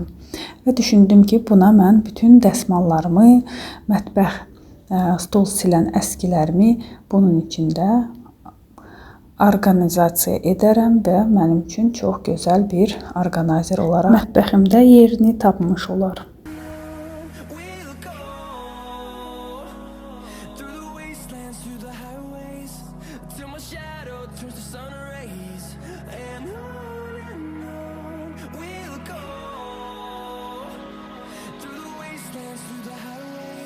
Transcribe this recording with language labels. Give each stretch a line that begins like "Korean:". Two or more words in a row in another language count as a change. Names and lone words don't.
Azerbaijani: Və düşündüm ki, buna mən bütün dəsmallarımı, mətbəx stol silən əskilərimi bunun içində orqanizasiya edərəm və mənim üçün çox gözəl bir orqanayzer olaraq mətbəximdə yerini tapmış olar.
English: We'll go through the wastelands, through the highways, till my shadow turns to sun rays. And on we'll go through the wastelands, through the highways.